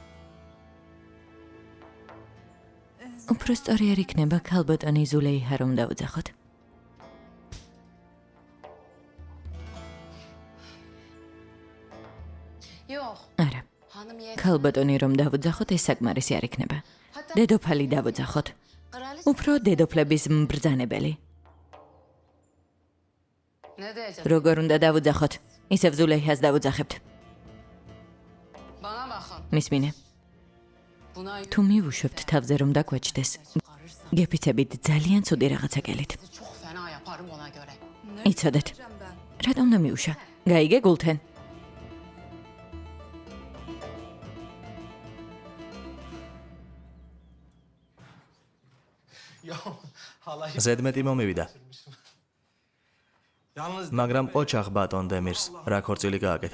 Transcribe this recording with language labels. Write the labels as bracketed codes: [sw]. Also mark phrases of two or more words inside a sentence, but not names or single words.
[ka] უფრო სწორი არ იქნება ქალბატონი ზულეიხა რომ დაუძახოთ. [tr] Yox. [ka] არა. [tr] Hanım [ka] ქალბატონი რომ დავუძახოთ ეს საკმარისი არ იქნება. დედოფალი დავუძახოთ. უფრო დედოფლების მბრძანებელი. [tr] Ne diyeceğim? [ka] როგორ უნდა დავუძახოთ? ისევ ზულეიხას დავუძახებთ. [tr] Bana bakın. [ka] მისმინე. [tr] Buna [ka] თუ მივუშვებთ თავზე რომ დაგვაჩდეს, გეფიცებით ძალიან ცუდი რაღაცა გელით. [tr] çok fena yaparım ona göre. [ka] იცოდეთ. რატომ უნდა მიუშა? გაიგე გულთენ? ზედმეტი მომივიდა. მაგრამ ოჩახ ბატონ დემირს რა ქორწილი გააკეთა?